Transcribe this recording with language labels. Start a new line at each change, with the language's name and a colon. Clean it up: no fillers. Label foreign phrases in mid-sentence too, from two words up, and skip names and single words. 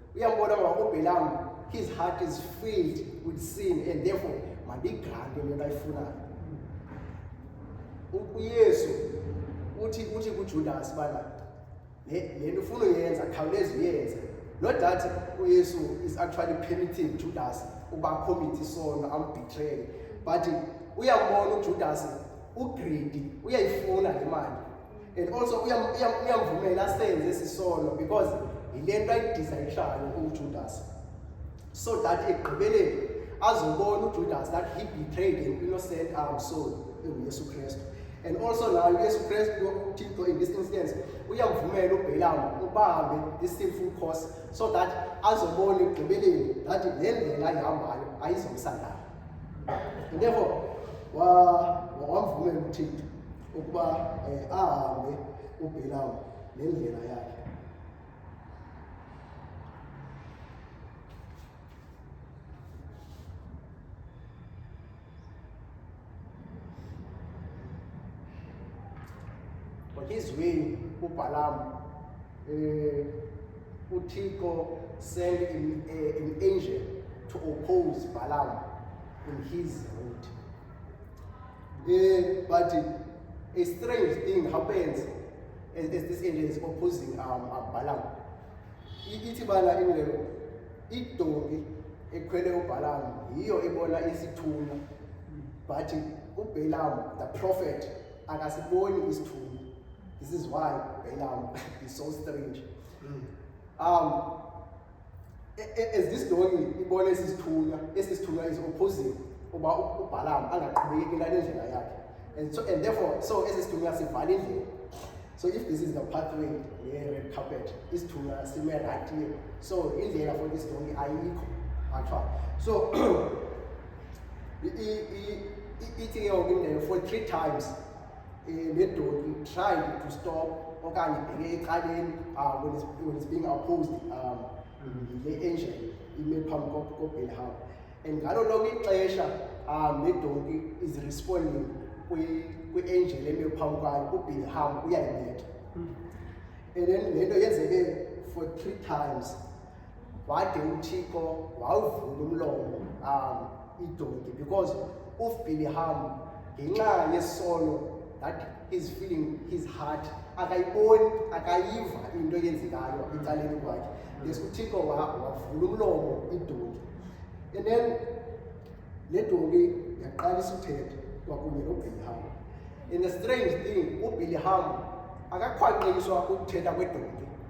Xhosa: Uyambona ngoba uBalaam
English: his heart is filled with sin, and therefore
Xhosa: mandigrante le nto ayifunayo. uYesu uthi kuJudas bana le nto ufuna uyenza khawuleza uyenze.
English: Not that
Xhosa: uYesu
English: is actually permitting Judas
Xhosa: uba commit isono ambetray, but uyambona uJudas ugreedy, uyayifuna le mali,
English: and also
Xhosa: uyamvumela asenze isisono because yile nto ayidesirayo uJudas,
English: so that
Xhosa: ekugqibeleni azobona uJudas
English: that he betrayed an innocent soul
Xhosa: uYesu Kristu.
English: And also now uYesu Kristu in this instance
Xhosa: uyamvumela uBalaam ubambe
English: this sinful course, so that
Xhosa: azobona ekugqibeleni
English: that
Xhosa: le ndlela ayihambayo ayizomsandala. And therefore wamvumela uThixo ukuba ahambe uBalaam nendlela yakhe.
English: But his way, uBalaam, uThixo sent an angel to oppose Balaam in his route. But a strange thing happens as this angel is opposing Balaam.
Xhosa: Ithi bana ingelo idonki ekhwele uBalaam yiyo ebona isithunywa, but uBalaam
English: the prophet
Xhosa: akasiboni isithunywa.
English: This is why Balaam is so strange. As this donkey
Xhosa: ibona esisithunywa
English: is opposing
Xhosa: uba uBalaam angaqhubekeki ngale ndlela yakhe,
English: and therefore so
Xhosa: esisithunywa sivala indlela.
English: So if this is the pathway, the red carpet,
Xhosa: isithunywa sime
English: right here, so indlela for this donkey ayikho actually. So for 3 times the donkey tried to stop okanye when it's being opposed the angel
Xhosa: ime phambi koBalaam,
English: and
Xhosa: ngalo lonke ixesha
English: the donkey is responding
Xhosa: kwi-angel eme phambi kwayo uBalaam uyayibetha.
English: And then
Xhosa: le nto yenzeke
English: for 3 times
Xhosa: wade uThixo wawuvula umlomo idonki, because uBalaam ngenxa yesono
English: that he's feeling his heart
Xhosa: akayiboni akayiva into eyenzekayo ecaleni kwakhe, des uThixo wavula umlomo idonki,
English: and then
Xhosa: le donki yaqalisa uthetha kwakunye noBalaam.
English: And the strange thing,
Xhosa: uBalaam akakhwankqiswa ukuthetha kwedonki.